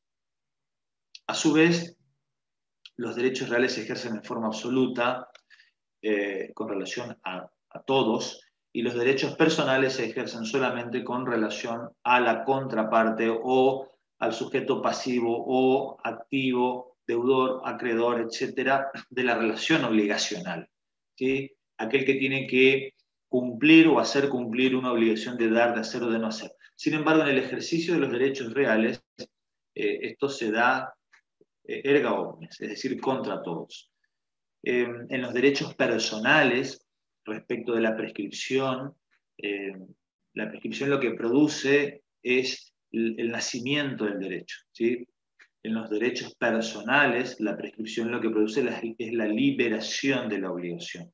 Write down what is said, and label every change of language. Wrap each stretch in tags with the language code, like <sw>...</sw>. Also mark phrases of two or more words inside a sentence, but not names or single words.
<es>A su vez, los derechos reales se ejercen en forma absoluta con relación a todos, y los derechos personales se ejercen solamente con relación a la contraparte o al sujeto pasivo o activo, deudor, acreedor, etcétera, de la relación obligacional. ¿Sí? Aquel que tiene que cumplir o hacer cumplir una obligación de dar, de hacer o de no hacer. Sin embargo, en el ejercicio de los derechos reales, esto se da</es> <la>erga omnes,</la> <es>es decir, contra todos. En los derechos personales, respecto de la prescripción lo que produce es el nacimiento del derecho, ¿sí? En los derechos personales, la prescripción lo que produce es la liberación de la obligación.</es>